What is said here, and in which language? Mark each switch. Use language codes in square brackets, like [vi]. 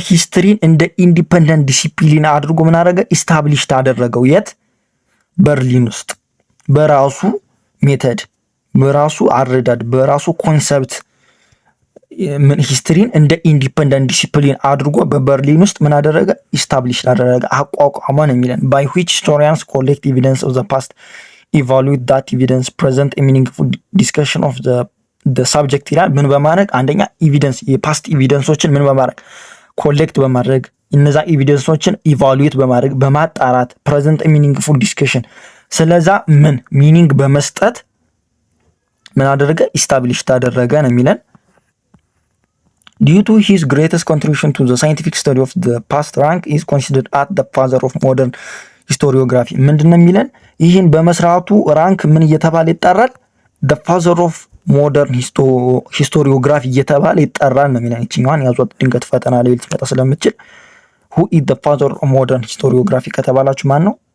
[am] ሂስትሪን እንደ ኢንዲፔንደንት ዲሲፕሊን አድርጎ ምን አደረገ? ኢስታብሊሽድ አደረገው። የት? በርሊን ውስጥ በራሱ ሜተድ፣ በራሱ አረዳድ፣ በራሱ ኮንሰፕት ሂስትሪን እንደ ኢንዲፔንደንት ዲሲፕሊን አድርጎ በበርሊን ውስጥ ምን አደረገ? ኢስታብሊሽድ አደረገ፣ አቋቋመ ነው የሚለን። [en] by which historians collect evidence of the past, evaluate that evidence, present a meaningful discussion of the subject [am] ይላል። ምን በማድረግ? አንደኛ ኤቪደንስ የፓስት ኤቪደንሶችን ምን በማድረግ ኮሌክት በማድረግ እነዛ ኤቪደንሶችን ኢቫሉዌት በማድረግ በማጣራት [en] present a meaningful discussion [am] ስለዛ ምን ሚኒንግ በመስጠት ምን አደረገ? ኢስታብሊሽድ አደረገ ነው የሚለን። [en] Due to his greatest contribution to the scientific study of the past, Ranke is considered as the father of modern historiography. [am] ምንድነው የሚለን? ይህን በመስራቱ ራንክ ምን እየተባለ ይጠራል? [en] the father of modern historiography [am] እየተባለ ይጠራል ነው የሚለን። እቺኛዋን ያዟት፣ ድንገት ፈተና ላይ ልትመጣ ስለምትችል [en] who is the father of modern historiography [am] ከተባላችሁ ማን ነው?